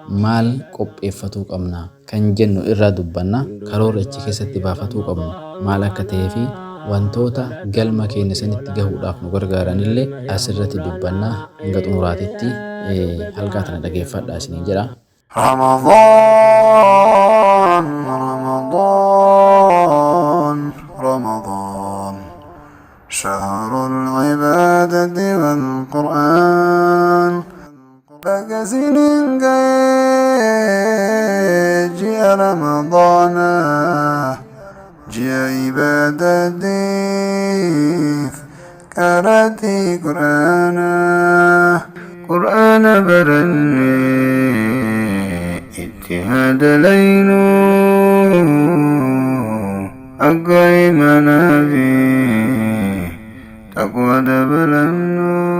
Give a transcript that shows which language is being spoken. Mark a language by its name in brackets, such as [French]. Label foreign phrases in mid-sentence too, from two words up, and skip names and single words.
[Oromo] Maal qopheeffatuu qabna kan jennu irraa dubbanna. Karoora achi keessatti baafatuu qabnu maal akka ta'ee fi wantoota galma keenya sanitti gahuudhaaf nu gargaaranillee asirratti dubbanna. Hanga xumuraatitti, eh, halkaa tana dhageeffadhaa isiniin jedha. [Arabic] رمضان، رمضان، رمضان، شهر العبادة والقرآن. [Oromo] Baga sinin gahe ji'a Ramadaana, ji'a ibaadatiif qaraati Qur'aana. Qur'aana barannee itti hadalaynu, akka imanaa fi taqwa dabalannu.